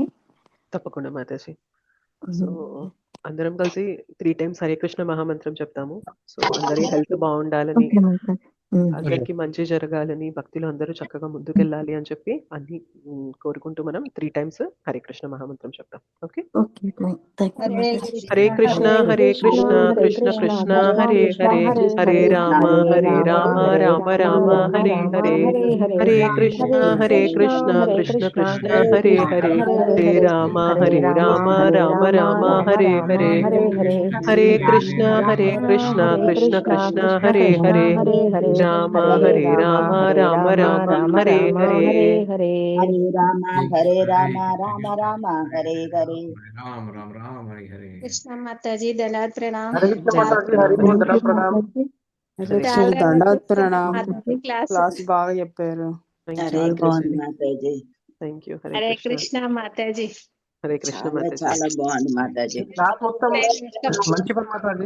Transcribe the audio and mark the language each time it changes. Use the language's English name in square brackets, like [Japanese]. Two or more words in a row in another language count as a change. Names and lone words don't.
[Telugu] తప్పకుండా మాతాజీ. సో అందరం కలిసి 3 times హరే కృష్ణ మహామంత్రం చెప్తాము. సో అందరి హెల్త్ బాగుండాలని, అందరికి మంచి జరగాలని, భక్తులు అందరూ చక్కగా ముందుకెళ్ళాలి అని చెప్పి అన్ని కోరుకుంటూ మనం 3 times హరే కృష్ణ మహామంత్రం చెప్తాం. ఓకే. [Sanskrit] హరే కృష్ణ హరే కృష్ణ కృష్ణ కృష్ణ హరే హరే, హరే రామ రామ రామ హరే హరే, హరే కృష్ణ కృష్ణ కృష్ణ హరే హరే, హరే రామ రామ రామ హరే హరే, హరే కృష్ణ కృష్ణ కృష్ణ హరే హరే, రామ రామ రామ హరే హరే, హరే రామ రామ రామ హరే హరే. రామ రామ రామ హరే హరే. [Telugu] కృష్ణ మాతాజీ, దళాత్ ప్రణామ్. [Sanskrit] హరే కృష్ణ [Telugu] చాలా దండవత్ బాగా ప్రణామ్. మాతాజీ క్లాస్. క్లాస్ బాగా చెప్పారు. హరే బాగుంది మాతాజీ. [English] thank you. హరే [Telugu] హరే కృష్ణ. కృష్ణ మాతాజీ. [Sanskrit] హరే కృష్ణ [Telugu] చాలా మాతాజీ. చాలా బాగుంది మాతాజీ. క్లాస్ మొత్తం మంచి పని మాతాజీ.